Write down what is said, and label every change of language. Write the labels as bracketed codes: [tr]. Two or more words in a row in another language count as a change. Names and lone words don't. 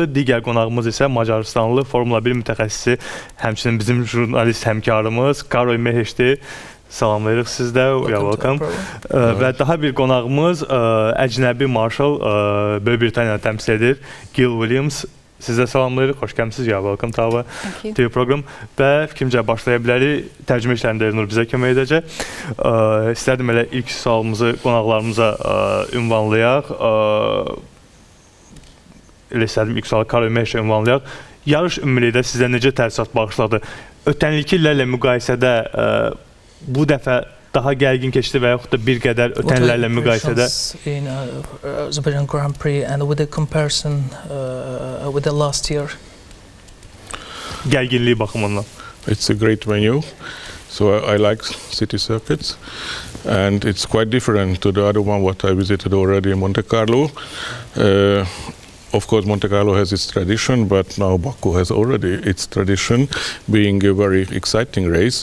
[az] Digər qonağımız isə Macarıstanlı Formula 1 mütəxəssisi, həmçinin bizim jurnalist həmkarımız Karoy Meheşdir. Salamlayırıq sizdə, welcome. Və daha bir qonağımız əcnəbi marşal Böyük Britaniyanı təmsil edir, Gil Williams. Sizə salamlayırıq, xoş gəlmisiniz, [en] welcome to your program. [az] Və fikrimcə başlaya bilərik, tərcümə işlərində Elnur bizə kömək edəcək. İstərdim elə ilk sualımızı qonaqlarımıza ünvanlayaq. Elə istərdim ilk sualı Karoy Meheşə ünvanlayaq. Yarış ümumilikdə sizə necə təəssürat bağışladı? Ötən ilki illərlə müqayisədə bu dəfə daha gərgin keçdi və yaxud da bir qədər ötənlərlə müqayisədə? [en] In Azerbaijan Grand Prix and with the comparison with the last year. [az] Gərginliyi baxımından. [en] It's a great venue, so I like city circuits, and it's quite different to the other one what I visited already in Monte Carlo. Of course, Monte Carlo has its tradition, but now Baku has already its tradition, being a very exciting race.